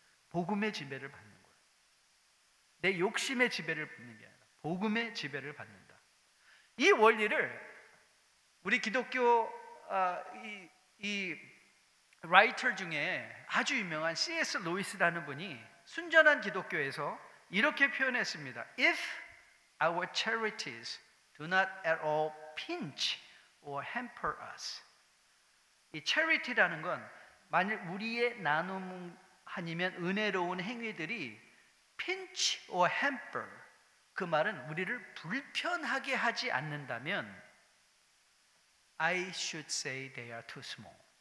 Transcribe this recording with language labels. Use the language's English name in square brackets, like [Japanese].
[Korean] 복음의 지배를 받는 거예요. 내 욕심의 지배를 받는 게 아니라 복음의 지배를 받는다. 이 원리를 우리 기독교 이 라이터 중에 아주 유명한 C.S. 로이스라는 분이 순전한 기독교에서 이렇게 표현했습니다. [English] If our charities do not at all pinch or hamper us. [Korean] 이 charity라는 건 만일 우리의 나눔 아니면 은혜로운 행위들이 [English] pinch or hamper, [Korean] 그 말은 우리를 불편하게 하지 않는다면 [English] I should say they are too small.